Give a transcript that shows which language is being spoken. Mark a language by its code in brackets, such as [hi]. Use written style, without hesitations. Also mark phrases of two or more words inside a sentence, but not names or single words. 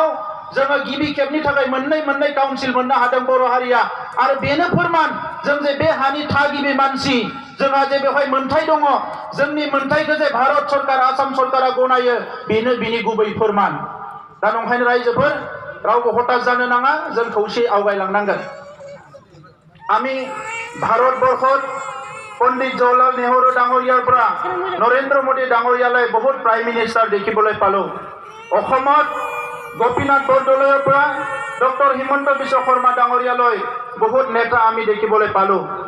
[brx] जोङो गिबि खेबनि थाखाय मोननै काउन्सिल मोननो हादों बर' हारिया आरो बेनो फोरमान जों जे बे हानि थागिबि मानसि जोंहा जे बेवहाय मोनथाय दङ जोंनि मोनथायखौ जे भारत सरकार आसाम सरकारा गनायो बेनो बिनि गुबै फोरमान दा नंखायनो रायजोफोर रावबो हताश जानो नाङा जों खौसे आवगायलांनांगोन [as] আমি ভারতবর্ষত পণ্ডিত জৱাহৰলাল নেহৰু ডাঙৰীয়াৰ পৰা নৰেন্দ্ৰ মোদী ডাঙৰীয়ালৈ বহুত প্ৰাইম মিনিষ্টাৰ দেখিবলৈ পালো অসমত গোপীনাথ বৰদলৈৰ পৰা ডক্টৰ হিমন্ত বিশ্ব শৰ্মা ডাঙৰীয়ালৈ বহুত নেতা আমি দেখিবলৈ পালো